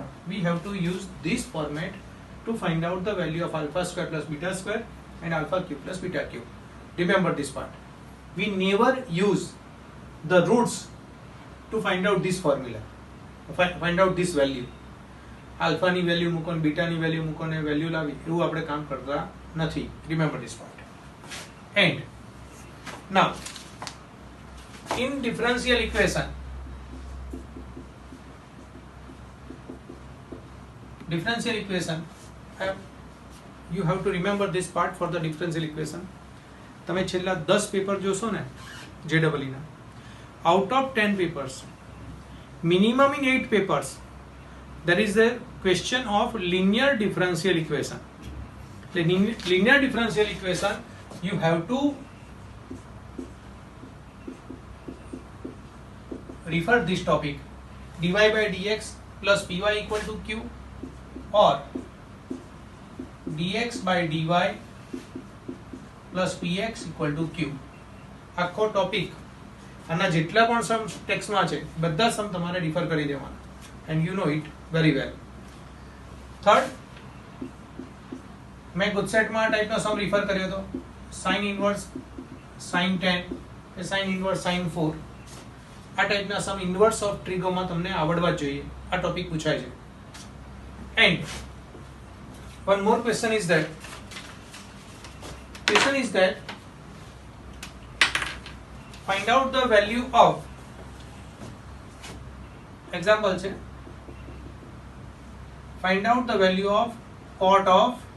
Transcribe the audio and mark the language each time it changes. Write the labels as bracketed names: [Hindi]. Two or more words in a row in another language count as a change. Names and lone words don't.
[English] We have to use this format to find out the value of alpha square plus beta square and alpha cube plus beta cube. Remember this part. We never use the roots to find out this formula, find out this value. [Gujarati] Alpha ની value મૂકો ને beta ની value મૂકો ને value લાવી, એવું આપણે કામ કરતા નથી. [English] Remember this part. And now in differential equation, you have to remember this part for the differential equation. [Gujarati] તમે છેલ્લા 10 પેપર જોશો ને JEE ના, [English] out of 10 papers, minimum in 8 papers, there is a question of linear differential equation. The linear differential equation, you have to refer this topic: dy by dx plus py equal to q, or dx by dy plus px equal to q. [Gujarati] આખો ટોપિક આના જેટલા પણ સમ ટેક્સ્ટમાં છે બધા સમ તમારે રિફર કરી દેવાના. [English] and you know it very well. Third, [Gujarati] મેં ગુજસેટમાં આ ટાઈપનો સમ રિફર કર્યો હતો, [English] sine inverse sine 10 [Gujarati] કે [English] sine inverse sine 4. [Gujarati] આ ટાઈપના સમ [English] inverse of trigoમાં [Gujarati] તમને આવડવા જ જોઈએ. આ ટોપિક પૂછાય છે. [English] એન્ડ one more question is that find out the value of, example છે, find out the value of cot of